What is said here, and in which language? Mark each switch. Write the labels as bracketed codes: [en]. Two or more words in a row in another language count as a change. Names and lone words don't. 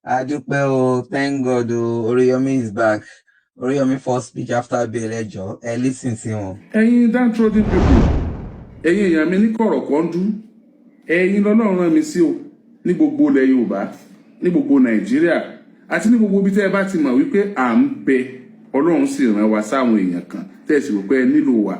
[yo] Adúpẹ́ o, [en] thank God o, Oriyomi is back. Oriyomi first speech after bail [yo] ẹjọ́, ẹ listen sí wọn. Ẹ̀yin [en] downtrodden people, [yo] ẹ̀yin èèyàn mi ní kọ̀rọ̀kọ́ndú, ẹ̀yin lọ́lọ́run rán mi sí o, ní gbogbo ilẹ̀ Yorùbá, ní gbogbo Nàìjíríà, àti ní gbogbo ibi tẹ́ ẹ bá ti mọ̀ wípé à ń bẹ, Ọlọ́run sì rán wa sáwọn èèyàn kan, tẹ́ ẹ sì rò pé ẹ nílò wa.